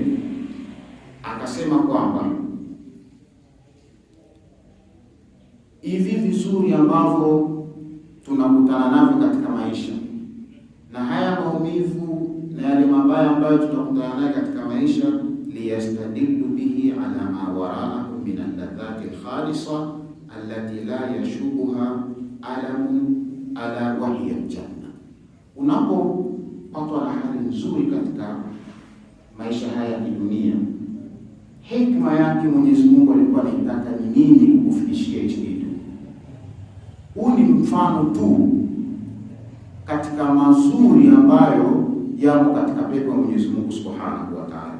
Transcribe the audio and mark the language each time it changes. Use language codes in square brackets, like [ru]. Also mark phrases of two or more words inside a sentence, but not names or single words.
[sw] Akasema kwamba hivi vizuri ambavyo tunakutana navyo katika maisha na haya maumivu na yale mabaya ambayo tunakutana nayo katika maisha, [ar] ليستدل به على ما وراءه من اللذة الخالصة التي لا يشوبها ألم ألا وهي الجنة. [sw] Unapopatwa na hali nzuri katika maisha haya ya dunia, hikma yake Mwenyezi Mungu alikuwa anataka ni nini kukufikishia hicho kitu. Huu ni mfano tu katika mazuri ambayo yamo katika pepo ya Mwenyezi Mungu [ar] سبحانه وتعالى.